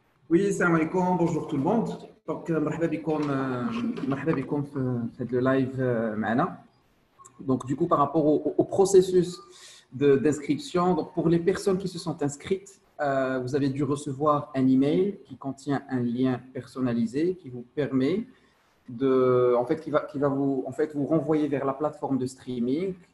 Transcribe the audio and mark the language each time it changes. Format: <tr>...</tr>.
<fr>Oui, salam alaikum, bonjour tout le monde.</fr> <ar>Donc, مرحبا بكم في le live معنا.</ar> <fr>Donc, du coup, par rapport au processus d'inscription, donc pour les personnes qui se sont inscrites, vous avez dû recevoir un email qui contient un lien personnalisé qui vous permet qui va vous renvoyer vers la plateforme de streaming.</fr>